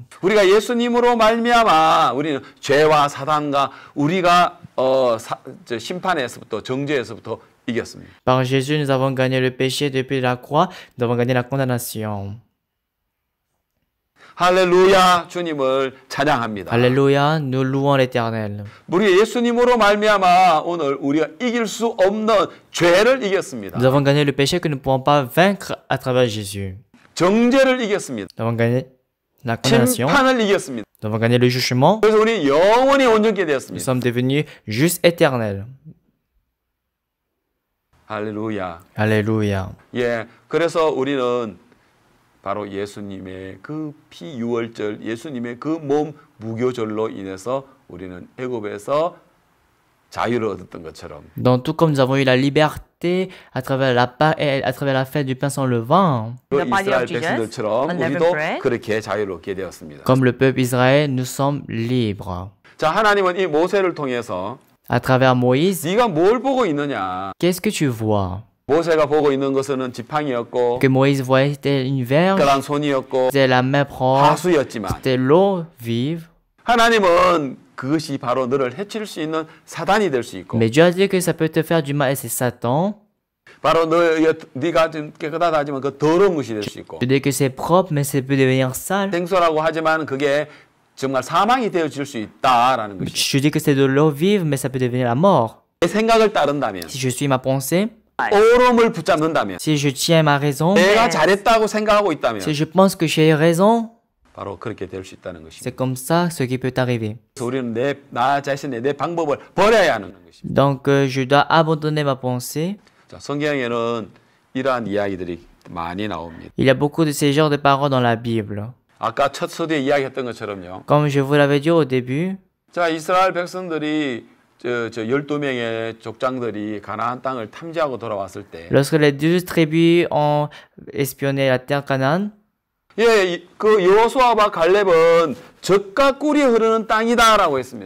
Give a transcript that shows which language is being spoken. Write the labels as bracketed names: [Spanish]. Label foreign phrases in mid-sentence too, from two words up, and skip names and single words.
[Korean] 우리가 예수님으로 말미암아 우리는 죄와 사단과 우리가 심판에서부터 정죄에서부터 이겼습니다. [French] Par Jésus, nous avons gagné le péché depuis la croix, nous avons gagné la condamnation. [Korean] 할렐루야, 주님을 찬양합니다. [French] Alléluia, nous louons l'Éternel. [Korean] 우리 예수님으로 말미암아 오늘 우리가 이길 수 없는 죄를 이겼습니다. [French] Nous avons gagné le péché que nous ne pouvons pas vaincre à travers Jésus. [Korean] 정죄를 이겼습니다. [French] Nous avons gagné la condamnation. [Korean] 심판을 이겼습니다. [French] Nous avons gagné le jugement. [Korean] 그래서 우리 영원히 온전케 [French] Nous [Korean] 되었습니다. [French] sommes devenus justes éternels. [Korean] 할렐루야. [French] Alléluia. [Korean] 예, 그래서 우리는 바로 예수님의 그 피유월절, 예수님의 그 몸 무교절로 인해서 우리는 애굽에서 자유를 얻었던 것처럼 [French] Donc, tout comme nous avons eu la liberté à travers à travers la fête du pain sans levain, [Korean] 그 [English] The body [Korean] 이스라엘 [English] of Jesus, [Korean] 백성들처럼 [English] unleavened [Korean] 우리도 [English] bread. [Korean] 그렇게 자유를 얻게 되었습니다. [French] comme le peuple Israël, nous sommes libres. [Korean] 자, 하나님은 이 모세를 통해서 [French] À travers Moïse, [Korean] 네가 뭘 보고 있느냐? [French] qu'est-ce que tu vois? [Korean] 모세가 보고 있는 것은 지팡이였고 [French] Que Moïse voyait, c'était une verge, [Korean] 특별한 손이었고 [French] c'était la main propre, [Korean] 하수였지만 [French] c'était l'eau vive. [Korean] 하나님은 그것이 바로 너를 해칠 수 있는 사단이 될 수 있고 [French] Mais Dieu a dit que ça peut te faire du mal et c'est Satan. [Korean] 바로 네가 좀 깨끗하다지만 그 더러운 것이 될 수 있고 [French] Tu dis que c'est propre, mais ça peut devenir sale. [Korean] 생소라고 하지만 그게 정말 사망이 되어질 수 있다라는 것이 [French] Je dis que c'est de l'eau vive, mais ça peut devenir la mort. [Korean] 내 생각을 따른다면 [French] Si je suis ma pensée, [Korean] 옳음을 붙잡는다면 [French] si je tiens ma raison, [Korean] 내가 잘했다고 생각하고 있다면 [French] si je pense que j'ai raison, [Korean] 바로 그렇게 될 수 있다는 것입니다. [French] c'est comme ça ce qui peut arriver. [Korean] 그래서 우리는 나 자신의 내 방법을 버려야 하는 것입니다. [French] Donc, je dois abandonner ma pensée. [Korean] 자, 성경에는 이러한 이야기들이 많이 나옵니다. [French] Il y a beaucoup de ces genres de paroles dans la Bible. [Korean] 아까 첫 서두에 이야기했던 것처럼요. [French] Comme je vous l'avais dit au début, [Korean] 자, 이스라엘 백성들이 저 12명의 족장들이 가나안 땅을 탐지하고 돌아왔을 때 [French] lorsque les 12 tribus ont espionné la terre Canaan, [Korean] 예, 그 여호수아와 갈렙은 젖과 꿀이 흐르는 땅이다라고 했습니다.